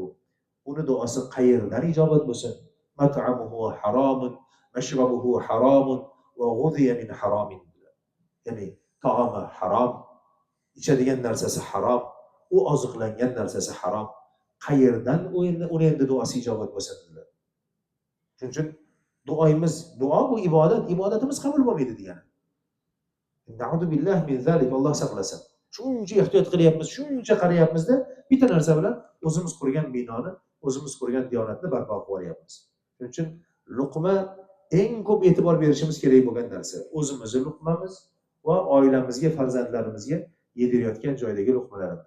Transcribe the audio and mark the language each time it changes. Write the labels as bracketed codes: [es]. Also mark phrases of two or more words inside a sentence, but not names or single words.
[uz] Uni duosi qayerdan ijobat bo'lsin? [ar] مطعمه حرام، مشربه حرام وغذي من حرام. [uz] Ya'ni taomi harom, ichadigan narsasi harom, u oziqlangan narsasi harom. Qayerdan uni endi duosi ijobat bo'lsin dedilar. Shuning uchun duo bu ibodat, ibodatimiz qabul bo'lmaydi degani. [ar] نعوذ بالله من ذلك, [uz] Alloh saqlasin. Shuncha ehtiyot qilyapmiz, shuncha qarayapmizda bitta narsa bilan o'zimiz qurgan binoni, o'zimiz qurgan diyonatni barpo qilib olyapmiz. Shuning uchun luqma eng ko'p e'tibor berishimiz kerak bo'lgan narsa. O'zimizning luqmamiz va oilamizga, farzandlarimizga yedirayotgan joydagi luqmalarimiz.